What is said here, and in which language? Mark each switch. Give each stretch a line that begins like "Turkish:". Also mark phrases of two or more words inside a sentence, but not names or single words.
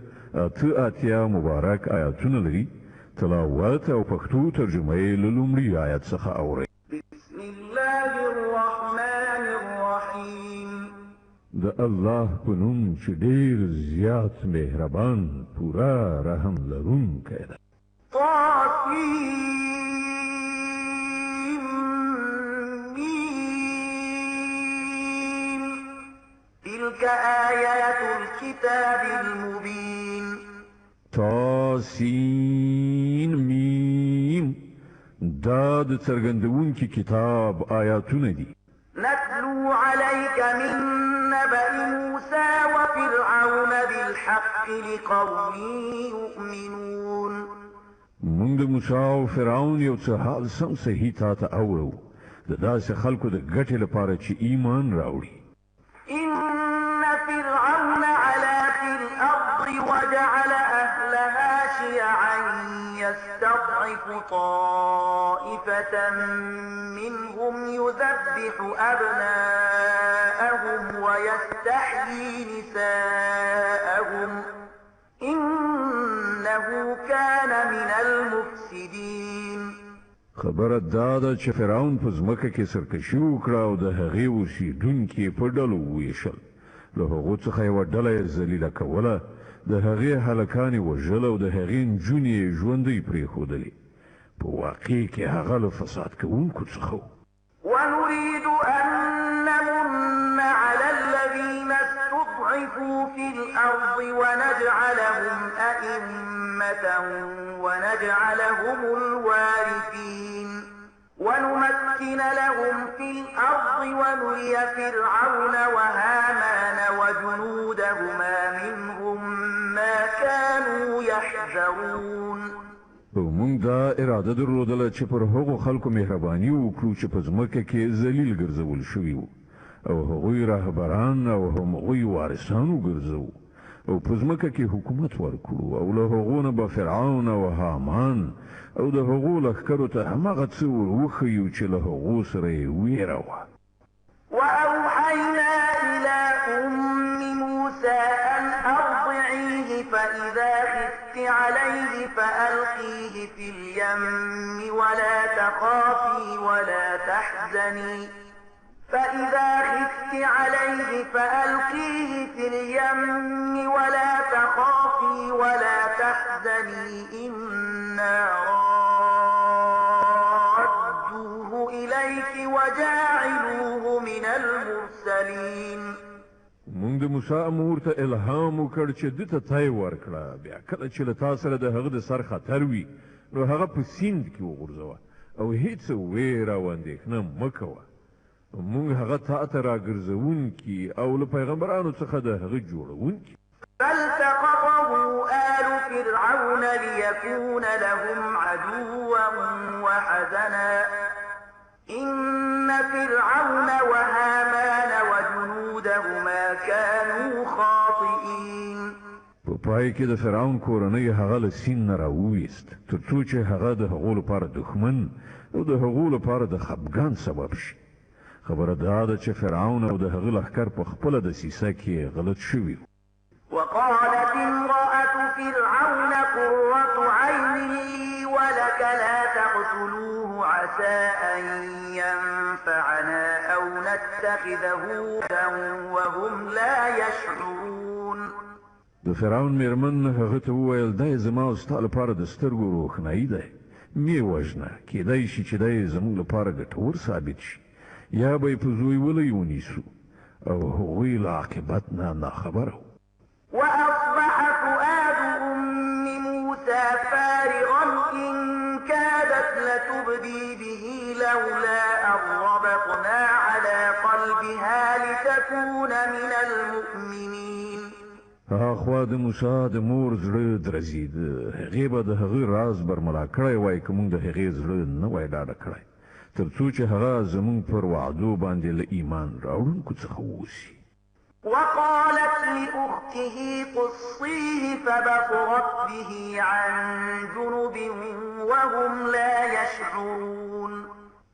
Pashto: اته اتیا مبارک آیاتونه لري. تلاوت او پښتو ترجمه یې له لومړي آیت څخه اورئ.
Arabic: بسم الله الرحمن الرحیم.
Pashto: د الله په نوم چې ډېر زیات مهربان پوره رحم لرونکی ده.
Arabic: تلك آيات الكتاب المبين.
Pashto: تاسین میم دا د څرګندونکي کتاب آیاتونه دي.
Arabic: نتلو عليك من نبأ موسى وفرعون بالحق لقوم يؤمنون.
Pashto: موږ د موسی او فرعون یو څه حال سم صحیح تا ته اورو د داسې خلکو د ګټې لپاره چې ایمان راوړي.
Arabic: إن فرعون علا في الأرض وجعل أهلها شيعا يستضعف طائفة منهم يذبح أبناءهم ويستحيي نساءهم إنه كان من المفسدين.
Pashto: خبره دا ده چې فرعون په ځمکه کې سرکشي وکړه او د هغې اوسېدونکي په ډلو وویشل. له هغو څخه یوه ډله یې ذلیله کوله، د هغې هلکان یې وژل او د هغې نجونې یې ژوندۍ پرېښودلې. په واقع کې هغه له فساد کوونکو څخه و.
Arabic: ونريد أن نمن على الذين استضعفوا في الأرض ونجعلهم أئمة ونجعلهم الوارثين ونمكن لهم في الأرض ونري فرعون وهامان وجنودهما منهم ما كانوا يحذرون.
Pashto: موږ دا اراده درلودله چې پر هغو خلکو مهرباني وکړو چې په ځمکه کې ذلیل ګرځول شوي وو او هغوی راهبران او هغوی وارثان وګرځوو او په ځمکه کې حکومت ورکړو او له هغو نه به فرعون او هامان او د هغو لښکرو ته هماغه څه ور وښیو چې له هغو سره یې ویره وه.
Arabic: وأوحينا إلى أم موسى أن أرضعيه فإذا خفت عليه فألقيه في اليم ولا تخافي ولا تحزني فإذا خفت عليه فألقيه في اليم ولا تخافي ولا تحزني إنا رادوه إليك وجاعلوه من المرسلين.
Pashto: موږ د موسی امور ته الهام وکړ چې ده ته تی ورکړه، بیا کله چې له تا سره د هغه د سر خطر وي نو هغه په سیند کې وغورځوه او هیڅ ویره او اندېښنه مه کوه. موږ هغه تا ته راګرځوونکي او له پیغمبرانو څخه د هغه جوړوونکي.
Arabic: فالتقطه آل فرعون ليكون لهم عدوا وحزنا إن فرعون وهامان وجنودهما كانوا خاطئين.
Pashto: په پای کې د فرعون کورنۍ هغه له سیند نه راوویست تر څو چې هغه د هغو لپاره دښمن او د هغو لپاره د خفګان سبب شي. خبره دا ده چې فرعون او د هغه لښکر په خپله دسیسه کې غلط شوي.
Arabic: وقالت امرأة فرعون قرة عين لي ولك لا تقتلوه عسى أن ينفعنا أو نتخذه وهم لا يشعرون.
Pashto: د فرعون میرمن هغه ته وویل دا یې زما او ستا لپاره د سترګو روښنایي دی، مې وژنه، کیدای شي چې دا یې زموږ لپاره ګټور ثابت شي یا به یې په زویولی ونیسو او هغوی له عاقبت نه ناخبره وو.
Arabic: وأصبح فؤاد أم موسى فارغا إن كادت لتبدي به لولا أن ربطنا على قلبها لتكون من المؤمنين.
Pashto: هاخوا د موسی د مور زړه درزیده، هغې به د هغه راز برملا کړی وای که موږ د هغې زړه نه وای ډاډه کړی تر څو چې هغه زموږ پر وعدو باندې له ایمان راوړونکو څخه واوسي.
Arabic: وقالت لأخته قصيه فبصرت به عن جنب وهم لا يشعرون.